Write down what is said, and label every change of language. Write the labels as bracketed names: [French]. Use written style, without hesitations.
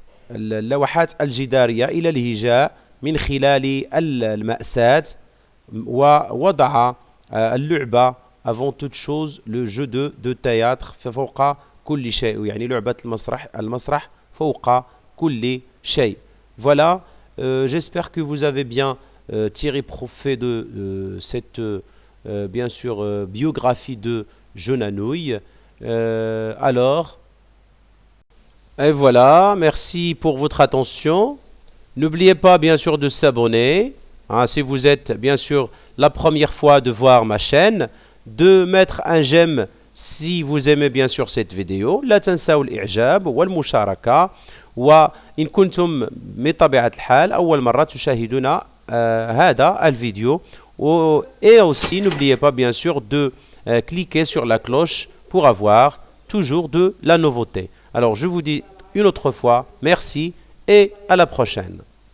[Arabic] اللوحات الجدارية إلى الهجاء من خلال المأساة. ووضع اللعبة [French] avant toute chose، le jeu de théâtre [Arabic] فوق كل شيء، يعني لعبة المسرح فوق كل شيء. [French] Voilà, j'espère que vous avez bien tiré profit de cette bien sûr biographie de Jeune Anouilh. Alors, et voilà, merci pour votre attention. N'oubliez pas bien sûr de s'abonner, hein, si vous êtes bien sûr la première fois de voir ma chaîne, de mettre un j'aime si vous aimez bien sûr cette vidéo. [Arabic] لا تنسوا الإعجاب والمشاركة. وإن كنتم بطبيعة الحال أول مرة تشاهدون هذا الفيديو. [French] Et aussi n'oubliez pas bien sûr de cliquer sur la cloche pour avoir toujours de la nouveauté. Alors je vous dis une autre fois merci et à la prochaine.